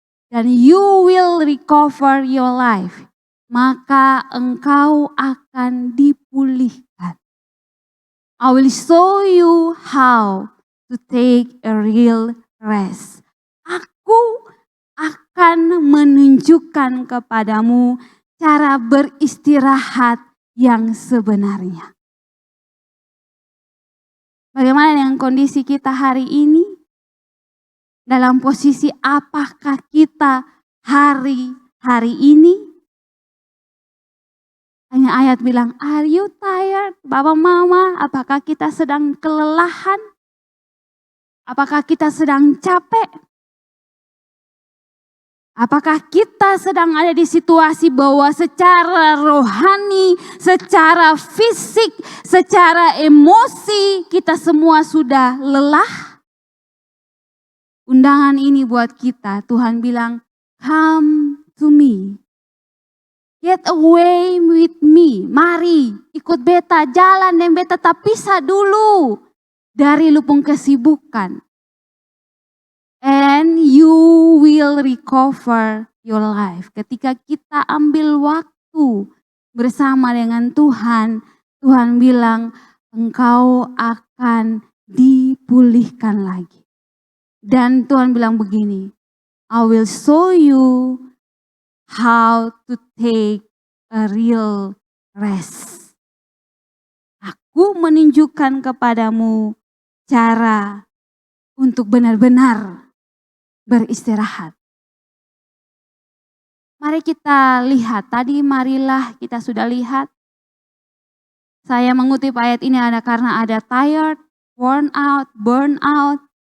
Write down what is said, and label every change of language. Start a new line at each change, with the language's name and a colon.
Indonesian: Dan
English: you will recover your life.
Indonesian: Maka engkau akan dipulihkan.
English: I will show you how to take a real rest.
Indonesian: Aku akan menunjukkan kepadamu cara beristirahat yang sebenarnya. Bagaimana dengan kondisi kita hari ini? Dalam posisi apakah kita hari ini? Hanya ayat bilang,
English: are you tired?
Indonesian: Bapak mama, apakah kita sedang kelelahan? Apakah kita sedang capek? Apakah kita sedang ada di situasi bahwa secara rohani, secara fisik, secara emosi kita semua sudah lelah? Undangan ini buat kita, Tuhan bilang,
English: come to me. Get away with me.
Indonesian: Mari ikut beta, jalan dan beta tak pisah dulu dari lupung kesibukan.
English: And you will recover your life.
Indonesian: Ketika kita ambil waktu bersama dengan Tuhan, Tuhan bilang engkau akan dipulihkan lagi. Dan Tuhan bilang begini,
English: I will show you how to take a real rest.
Indonesian: Aku menunjukkan kepadamu cara untuk benar-benar beristirahat. Mari kita lihat, tadi marilah kita sudah lihat. Saya mengutip ayat ini ada karena ada
English: tired, worn out, burn out.